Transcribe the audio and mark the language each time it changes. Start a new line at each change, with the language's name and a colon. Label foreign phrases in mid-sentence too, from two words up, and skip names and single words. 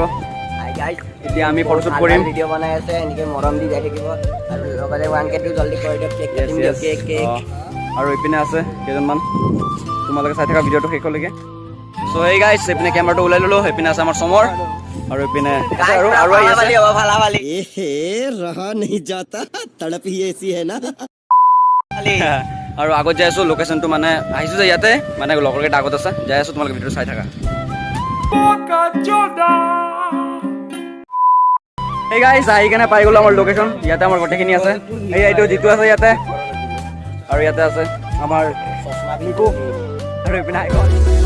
Assamese: এতিয়া আমি ফটোশ্বুট কৰিম। ভিডিঅ' বনাই আছে, এনেকৈ মৰম দি যাই থাকিব, আৰু লগতে 1K-টো জল্দি কৰি দিয়ক, কেক কাটিম দিয়ক, কেক। আৰু এইপিনে আছে কেইজনমান, তোমালোকে চাই থকা ভিডিঅ'টো শেষলৈকে। চ' হেই গাইজ, এইপিনে কেমেৰাটো ওলাই ল'লোঁ, সেইপিনে আছে আমাৰ চমৰ, আৰু এইপিনে আৰু আহি আছে।
Hindi: रहा नहीं जाता, तड़प ही ऐसी है ना।
Assamese: আৰু আগত যাই আছোঁ, লোকেশ্যনটো মানে আহিছোঁ যে ইয়াতে, মানে লগৰকেইটা আগত আছে, যাই আছোঁ, তোমালোকে ভিডিঅ'টো চাই থাকা। এই গাইজ, আহি কেনে পাই গ'লোঁ আমাৰ লোকেশ্যন, ইয়াতে আমাৰ গোটেইখিনি আছে। এই এইটো যিটো আছে ইয়াতে, আৰু ইয়াতে আছে আমাৰ নিকু, আৰু এইপিনে আহি গ'ল।